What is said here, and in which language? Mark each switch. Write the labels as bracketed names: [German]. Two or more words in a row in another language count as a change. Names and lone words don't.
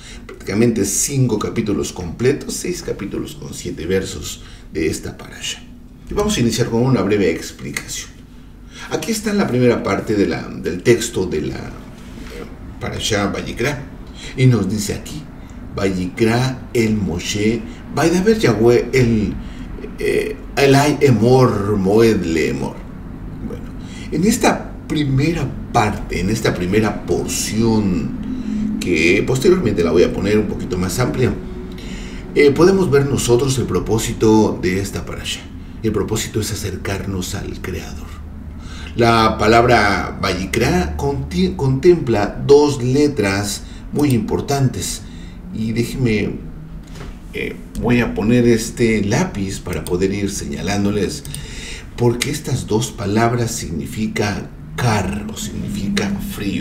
[Spanish] Prácticamente 5 capítulos completos, 6 capítulos con 7 versos de esta parashá. Y vamos a iniciar con una breve explicación. Aquí está la primera parte del texto de la parashá Vayikra, y nos dice aquí: [Hebrew] ויקרא אל משה, וידבר יהוה אלי אמור מועד לאמור. [Spanish] Bueno, en esta primera parte, en esta primera porción, que posteriormente la voy a poner un poquito más amplia, podemos ver nosotros el propósito de esta parashá. El propósito es acercarnos al Creador. La palabra Vayikra contempla 2 letras muy importantes, y déjenme, voy a poner este lápiz para poder ir señalándoles, porque estas 2 palabras significan kar, o significa frío.